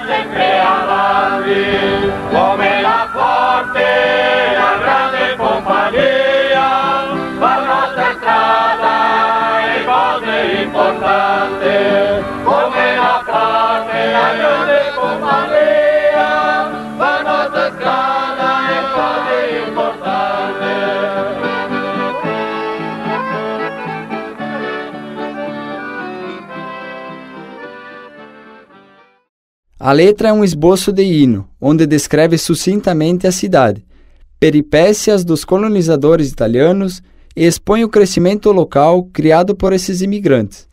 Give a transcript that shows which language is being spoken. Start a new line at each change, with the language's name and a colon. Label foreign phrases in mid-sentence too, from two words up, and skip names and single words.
Italian: sempre avanti, come la forte, la grande compagnia, la nostra strada è cose importanti, come la forte, la grande compagnia, la nostra strada è cose importanti.
Portuguese: A letra é um esboço de hino, onde descreve sucintamente a cidade, peripécias dos colonizadores italianos e expõe o crescimento local criado por esses imigrantes.